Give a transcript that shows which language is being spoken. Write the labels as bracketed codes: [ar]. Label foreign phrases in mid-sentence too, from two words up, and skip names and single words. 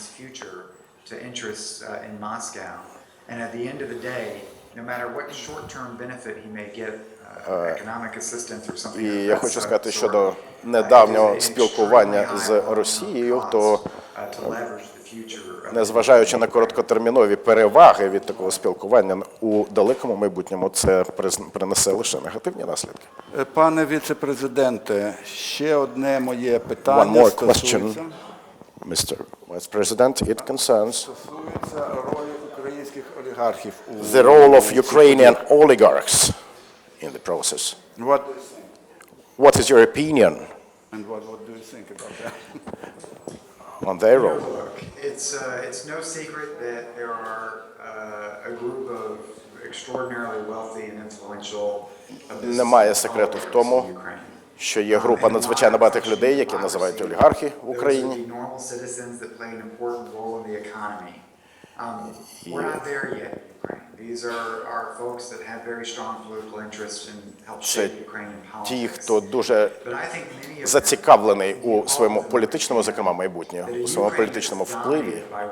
[uk] І я хочу сказати щодо недавнього спілкування з Росією, то незважаючи на короткотермінові переваги від такого спілкування, у далекому майбутньому це принесе лише негативні наслідки. Пане віце-президенте, ще одне моє питання стосується [en] Mr. Vice President, it concerns [uk] ролі українських олігархів у [en] the role of Ukrainian oligarchs in the process. What is your opinion And what do you think about that? on their role? Look, it's no secret that there are a group of extraordinarily wealthy and influential [uk] Немає секрету в тому, що є група надзвичайно багатих людей, які називають олігархи в Україні. Це ті, хто дуже зацікавлений у своєму політичному, зокрема, майбутньому, у своєму політичному впливі.